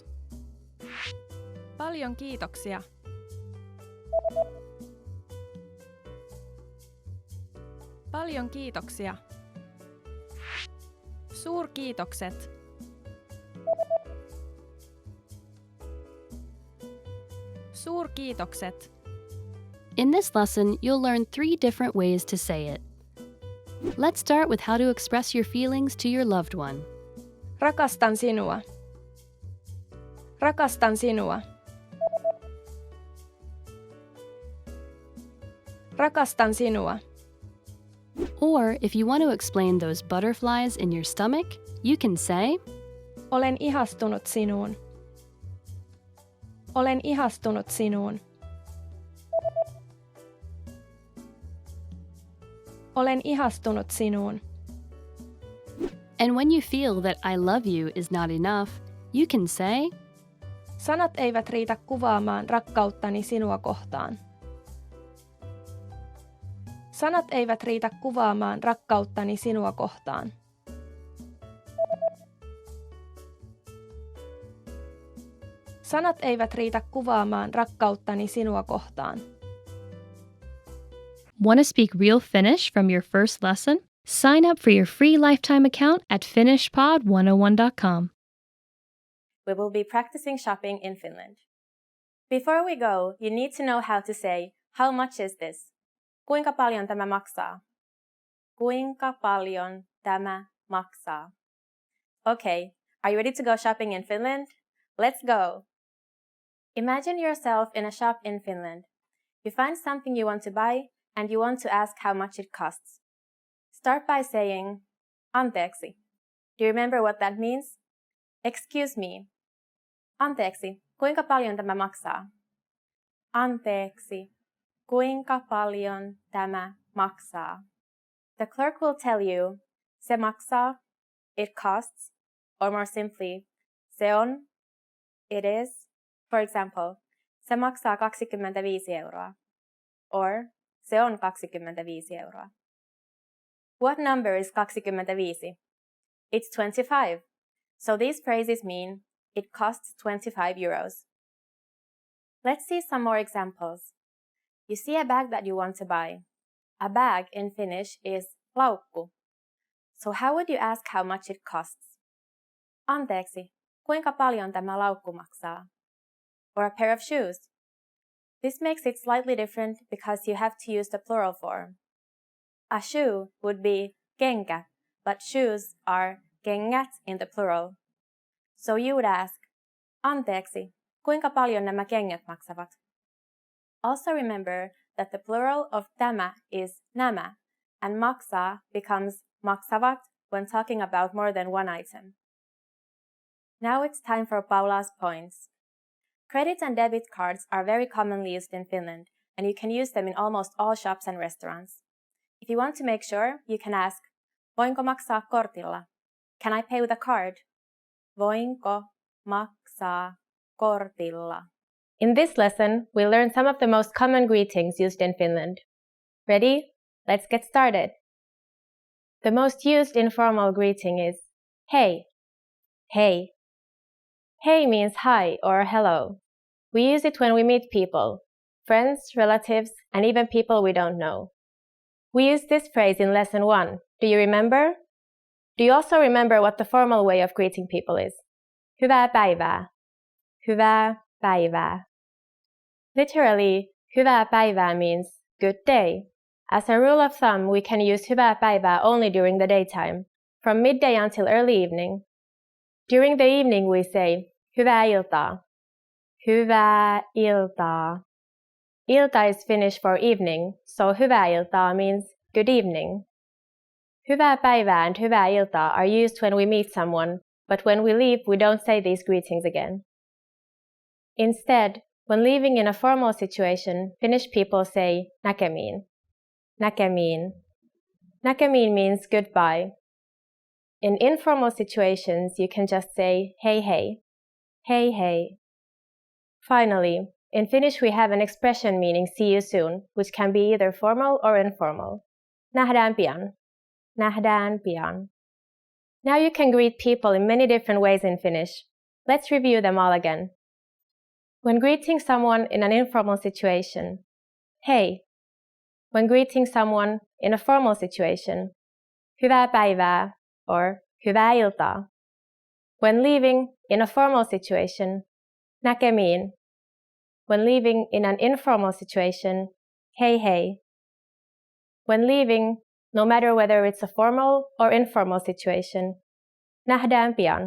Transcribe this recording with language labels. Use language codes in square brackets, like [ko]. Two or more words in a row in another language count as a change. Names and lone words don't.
[fi] Paljon kiitoksia. Paljon kiitoksia. Suurkiitokset. Suurkiitokset. [en] In this lesson, you'll learn 3 different ways to say it. Let's start with how to express your feelings to your loved one. [fi] Rakastan sinua. Rakastan sinua. Rakastan sinua. [en] Or if you want to explain those butterflies in your stomach, you can say, [fi] Olen ihastunut sinuun. Olen ihastunut sinuun. Olen ihastunut sinuun. [en] and when you feel that I love you is not enough, you can say, [fi] Sanat eivät riitä kuvaamaan rakkauttani sinua kohtaan. Sanat eivät riitä kuvaamaan rakkauttani sinua kohtaan. Sanat eivät riitä kuvaamaan rakkauttani sinua kohtaan. [en] Want to speak real Finnish from your first lesson? Sign up for your free lifetime account at finishpod101.com. We will be practicing shopping in Finland. Before we go, you need to know how to say, how much is this? [fi] Kuinka paljon tämä maksaa? Kuinka paljon tämä maksaa? [en] Okay, are you ready to go shopping in Finland? Let's go! Imagine yourself in a shop in Finland. You find something you want to buy and you want to ask how much it costs. Start by saying, anteeksi. Do you remember what that means? Excuse me. [fi] Anteeksi, kuinka paljon tämä maksaa? Anteeksi, kuinka paljon tämä maksaa? [en] The clerk will tell you, [fi] se maksaa, [en] it costs, or more simply, [fi] se on, [en] it is. For example, [fi] se maksaa 25 euroa, [en] or [fi] se on 25 euroa. [en] What number is 25? It's 25. So these phrases mean it costs 25 euros. Let's see some more examples. You see a bag that you want to buy. A bag in Finnish is laukku. So how would you ask how much it costs? [fi] Anteeksi, kuinka paljon tämä laukku maksaa? [en] Or a pair of shoes. This makes it slightly different because you have to use the plural form. A shoe would be kenkä, but shoes are kengät in the plural. So you would ask, [fi] anteeksi, kuinka paljon nämä kengät maksavat? [en] Also remember that the plural of tämä is nämä, and maksaa becomes maksavat when talking about more than one item. Now it's time for Paula's points. Credit and debit cards are very commonly used in Finland, and you can use them in almost all shops and restaurants. If you want to make sure, you can ask, [fi] voinko maksaa kortilla? [en] Can I pay with a card? [fi] Voinko maksaa kortilla? [en] In this lesson, we'll learn some of the most common greetings used in Finland. Ready? Let's get started. The most used informal greeting is hei. [fi] Hei. Hei [en] means hi or hello. We use it when we meet people, friends, relatives, and even people we don't know. We used this phrase in lesson 1. Do you remember? Do you also remember what the formal way of greeting people is? [fi] Hyvää päivää. Hyvää päivää. [en] Literally, [fi] hyvää päivää [en] means good day. As a rule of thumb, we can use [fi] hyvää päivää [en] only during the daytime, from midday until early evening. During the evening we say, [fi] hyvää iltaa. Hyvää iltaa. [en] Ilta is Finnish for evening, so [fi] hyvää iltaa [en] means good evening. [fi] Hyvää päivää [en] and [fi] hyvää iltaa [en] are used when we meet someone, but when we leave we don't say these greetings again. Instead, when leaving in a formal situation, Finnish people say näkemiin. [fi] Näkemiin. Näkemiin [en] means goodbye. In informal situations, you can just say [fi] hey hey. Hey hey. [en] Finally, In Finnish, we have an expression meaning see you soon, which can be either formal or informal. [fi] Nähdään pian. Nähdään pian. [en] Now you can greet people in many different ways in Finnish. Let's review them all again. When greeting someone in an informal situation, hei. When greeting someone in a formal situation, [fi] hyvää päivää [en] or [fi] hyvää iltaa. [en] When leaving in a formal situation, näkemiin. When leaving in an informal situation, [fi] hei hei. [en] When leaving, no matter whether it's a formal or informal situation, [fi] nähdään pian.